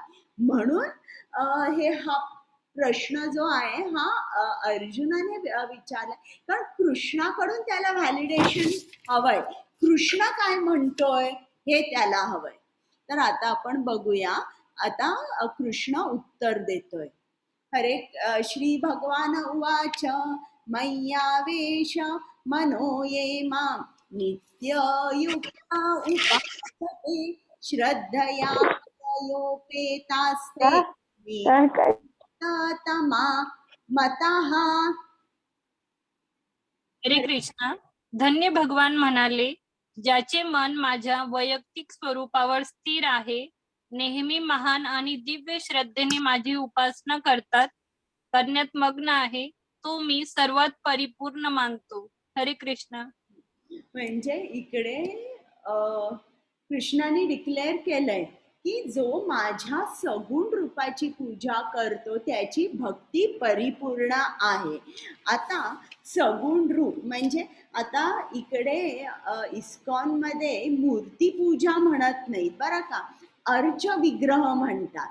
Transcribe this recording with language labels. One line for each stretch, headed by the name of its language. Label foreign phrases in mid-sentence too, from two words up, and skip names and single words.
Marathi: म्हणून हा प्रश्न जो आहे हा अर्जुनाने विचारला, कारण कृष्णाकडून त्याला व्हॅलिडेशन हवंय. कृष्ण काय म्हणतोय हे त्याला हवंय. तर आता आपण बघूया. आता कृष्ण उत्तर देतोय.
Sanskrit: हरे श्री भगवान उवाच मय्यावेश मनो ये मां नित्ययुक्ता उपासते श्रद्धया योपेतास्ते तमा मतः.
Marathi: हरे कृष्णा. धन्य भगवान म्हणाले, ज्याचे मन माझ्या वैयक्तिक स्वरूपावर स्थिर आहे, नेहमी महान आणि दिव्य श्रद्धेने माझी उपासना करण्यात मग्न आहे, तो मी सर्वात परिपूर्ण मानतो. हरे कृष्णा. म्हणजे इकडे कृष्णाने डिक्लेअर केलंय की जो माझ्या सगुण रूपाची पूजा करतो त्याची भक्ती परिपूर्ण आहे. आता सगुण रूप म्हणजे आता इकडे इस्कॉन मध्ये मूर्ती पूजा म्हणत नाहीत बरं का, अर्च विग्रह म्हणतात.